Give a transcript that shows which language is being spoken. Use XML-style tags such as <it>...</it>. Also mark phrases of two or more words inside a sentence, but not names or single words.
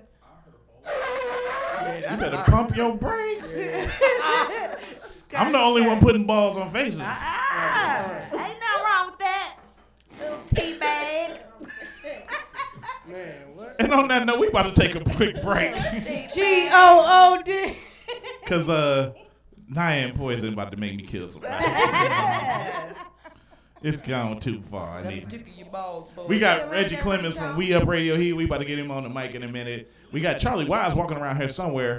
<en>You better pump your brakes. I'm the only one putting balls on faces. Ain't nothing wrong with that. Little tea bag. Man, what? And on that note, we about to take a quick break. G-O-O-D. Because Nia and Poison about to make me kill somebody. It's gone too far. I need. Tickle your balls, boy. We got Reggie Clemens from We Up Radio Heat. We about to get him on the mic in a minute. We got Charlie Wise walking around here somewhere.</en>